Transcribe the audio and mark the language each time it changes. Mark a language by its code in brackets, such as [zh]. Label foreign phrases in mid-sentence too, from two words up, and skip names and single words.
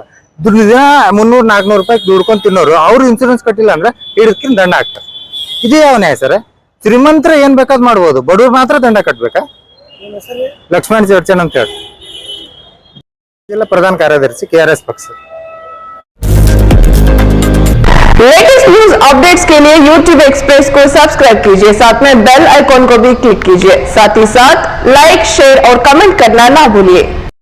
[kn] ದಿನ 300-400 ರೂಪಾಯಿ ದುಡ್ಕೊಂಡ್ ತಿನ್ನೋರು ಅವ್ರು ಇನ್ಸೂರೆನ್ಸ್ ಕಟ್ಟಿಲ್ಲ ಅಂದ್ರೆ ಹಿಡಿದ್ಕಿನ್ ದಂಡ ಹಾಕ್ತಾರೆ. ಇದೇ ಯಾವ ನ್ಯಾಯ ಸರ್? ಶ್ರೀಮಂತರ ಏನ್ ಬೇಕಾದ್ ಮಾಡ್ಬೋದು, ಬಡವ್ರು ಮಾತ್ರ ದಂಡ ಕಟ್ಬೇಕಾ? ಲಕ್ಷ್ಮಣ್ ಚರ್ಚನ್ ಅಂತ ಹೇಳಿ ಜಿಲ್ಲಾ ಪ್ರಧಾನ ಕಾರ್ಯದರ್ಶಿ KRS ಪಕ್ಷ. [en] latest news [hi] अपडेट्स के लिए YouTube एक्सप्रेस को सब्सक्राइब कीजिए, साथ में [en] bell icon [hi] को भी क्लिक कीजिए। साथ ही साथ [en] like, share [hi] और कमेंट करना ना भूलिए।